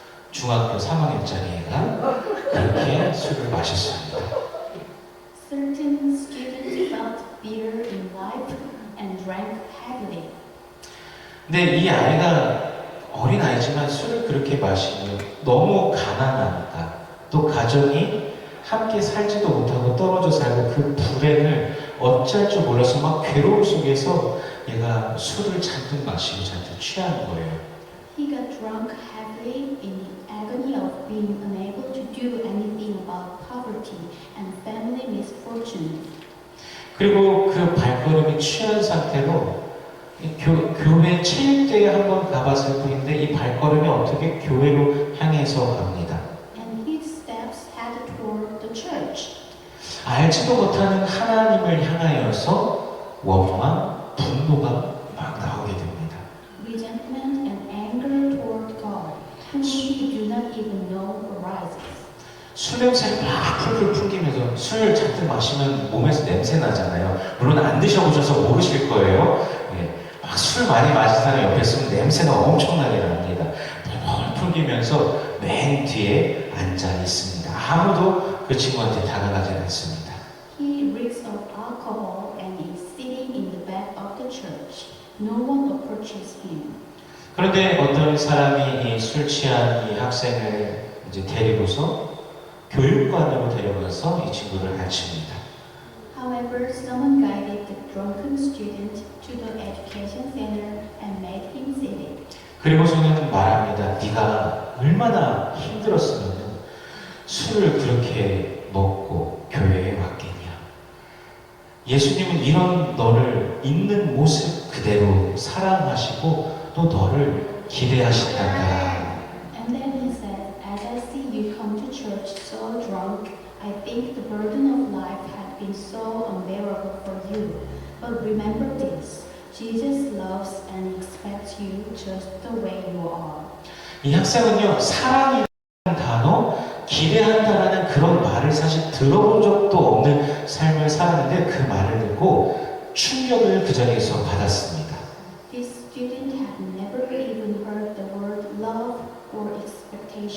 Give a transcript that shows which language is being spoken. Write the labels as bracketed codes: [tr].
[ko] 중학교 3학년짜리 애가 그렇게 술을 마셨습니다. [en] Certain students felt bitter in life and drank heavily. [ko] 근데 이 아이가 어린 아이지만 술을 그렇게 마시면 너무 가난하니까 또 가정이 함께 살지도 못하고 떨어져 살고 그 불행을 어쩔 줄 몰라서 막 괴로움 속에서 얘가 술을 잔뜩 마시고 잔뜩 취한 거예요. [en] He got drunk heavily in the agony of being unable to do anything about poverty and family misfortune. [ko] 그리고 그 발걸음이 취한 상태로 교회 체육대회 한번 가봤을 뿐인데 이 발걸음이 어떻게 교회로 향해서 갑니다. [en] And his steps headed toward the church. [ko] 알지도 못하는 하나님을 향하여서 원망, 분노가 막 나오게 됩니다. [en] Resentment and anger toward God, whom he do not even know arises. [ko] 술 냄새를 막 풀풀 풍기면서 술 잔뜩 마시면 몸에서 냄새 나잖아요. 물론 안 드셔보셔서 모르실 거예요. 막 술 많이 마신 사람 옆에 있으면 냄새가 엄청나게 납니다. 풀풀 풍기면서 맨 뒤에 앉아 있습니다. 아무도 그 친구한테 다가가지 않습니다. [en] He reeks of alcohol and is sitting in the back of the church. No one approaches him. [ko] 그런데 어떤 사람이 이 술 취한 이 학생을 이제 데리고서 교육관으로 데려가서 이 친구를 가르칩니다. [en] However, someone guided the drunken student to the education center and made him sit. [ko] 그리고서는 말합니다. 네가 얼마나 힘들었으면 술을 그렇게 먹고 교회에 왔겠냐. 예수님은 이런 너를 있는 모습 그대로 사랑하시고 또 너를 기대하신단다. [en] And then he said, as I see you come to church so drunk, I think the burden of life had been so unbearable for you. But remember this, Jesus loves and expects you just the way you are. [ko] 이 학생은요, 사랑이라는 단어, 기대한다라는 그런 말을 사실 들어본 적도 없는 삶을 살았는데 그 말을 듣고 충격을 그 자리에서 받았습니다. [en] This student had never even heard the word love or expectation.